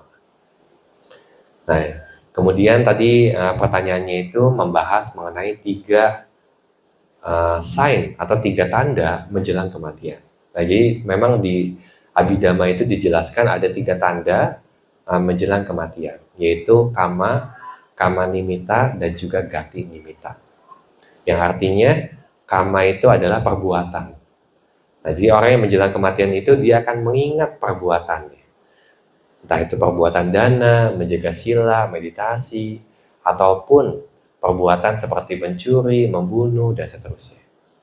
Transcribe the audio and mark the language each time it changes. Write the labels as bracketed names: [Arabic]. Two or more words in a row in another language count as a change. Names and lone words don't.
[Indonesian] Nah, kemudian tadi pertanyaannya itu membahas mengenai 3 sign atau 3 tanda menjelang kematian. Nah, jadi memang di Abhidhamma itu dijelaskan ada 3 tanda menjelang kematian, yaitu [Pali] kama, kama nimitta, [Indonesian] dan juga [Pali] gati nimitta. [Indonesian] Yang artinya kama itu adalah perbuatan. Nah, jadi orang yang menjelang kematian itu dia akan mengingat perbuatannya. Entah itu perbuatan dana, menjaga sila, meditasi, ataupun perbuatan seperti mencuri, membunuh, dan seterusnya.